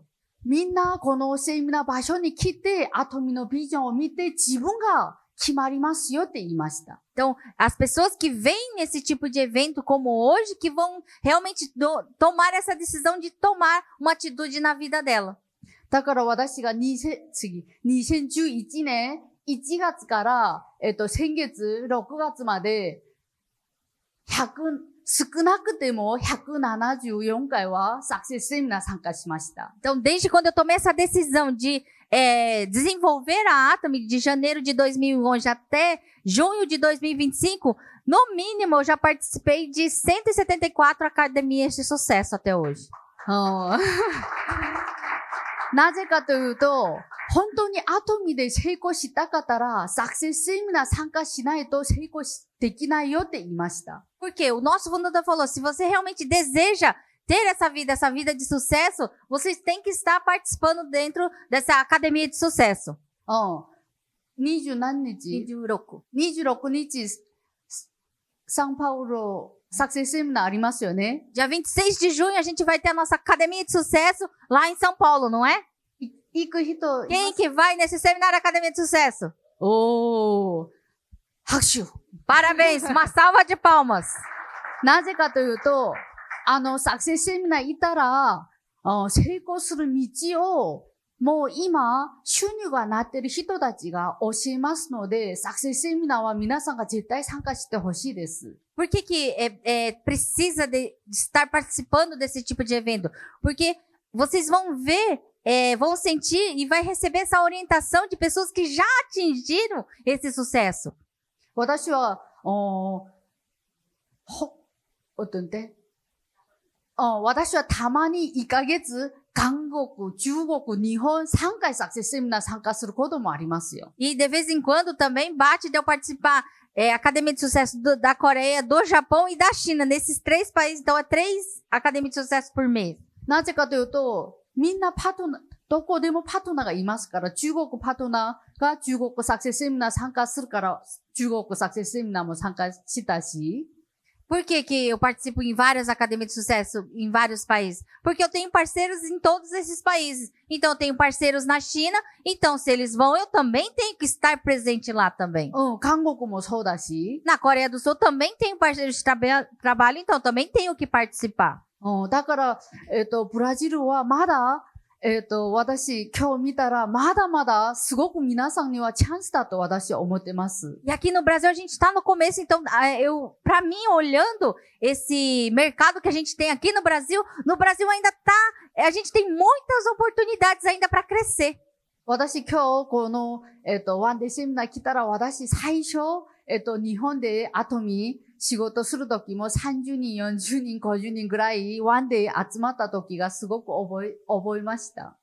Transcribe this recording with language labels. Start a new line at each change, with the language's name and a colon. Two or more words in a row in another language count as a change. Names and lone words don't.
Japanese: みんなこのセミナー場所に来て、アトミのビジョンを見て自分が決まりますよって言いました。
Portuguese: Então, as pessoas que vêm nesse tipo de evento como hoje, que vão realmente tomar essa decisão de tomar uma atitude na vida dela.
Japanese: だから私が2011年1月から、先月6月まで、少なくても174回はサクセスセミナー参加しました。
Portuguese: Então, desde quando eu tomei essa decisão de desenvolver a Atomy de janeiro de 2011 até junho de 2025, no mínimo eu já participei de 174 academias de sucesso até hoje.
Japanese: なぜかというと、本当にアトミで成功したかったら、サクセスセミナー参加しないと成功できないよって言いました。
Portuguese: Porque o nosso fundador falou, se você realmente deseja ter essa vida de sucesso, vocês têm que estar participando dentro dessa academia de sucesso.
Japanese: 20 何日 ?26 日、サンパウロ、サクセスセミナーありますよね。
Portuguese: Dia 26 de junho a gente vai ter a nossa academia de sucesso lá em São Paulo, não é?
Japanese: 行く人。
Portuguese: Quem que vai nesse seminário Academia de Sucesso?
Japanese: 拍手。
Portuguese: Parabéns, uma salva de palmas.
Japanese: なぜかというと、サクセスセミナー行ったら、成功する道を、もう今、収入がなっている人たちが教えますので、サクセスセミナーは皆さんが絶対参加してほしいです。
Portuguese: Por que precisa de estar participando desse tipo de evento? Porque vocês vão ver, vão sentir e vai receber essa orientação de pessoas que já atingiram esse sucesso.
Japanese: 私は、私はたまに1ヶ月韓国、中国、日本3回サクセスセミナー参加することもありますよ。
Portuguese: E de vez em quando também bate de eu participar Academia de Sucesso da Coreia, do Japão e da China. Nesses 3 países, então é 3 Academias de Sucesso por mês.
Japanese: なぜかというと、みんなパートナー、どこでもパートナーがいますから、中国パートナーが中国サクセスセミナー参加するから、中国サクセスセミナーも参加したし、
Portuguese: Por que que eu participo em várias academias de sucesso em vários países? Porque eu tenho parceiros em todos esses países. Então, eu tenho parceiros na China. Então, se eles vão, eu também tenho que estar presente lá também.
Japanese: 韓国もそうだし、
Portuguese: Na Coreia do Sul, também tenho parceiros de trabalho. Então, também tenho que participar.
Japanese: だから、ブラジルはまだ、私、今日見たら、まだまだ、すごく皆さんにはチャンスだと私は思ってます。
Portuguese: E aqui no Brasil, a gente está no começo. Então, para mim, olhando esse mercado que a gente tem aqui no Brasil ainda a gente tem muitas oportunidades ainda para crescer.
Japanese: 私今日この、ワンデーセミナー来たら、私最初、日本でアトミー仕事するときも30人、40人、50人ぐらいワンデー集まったときがすごく覚えました。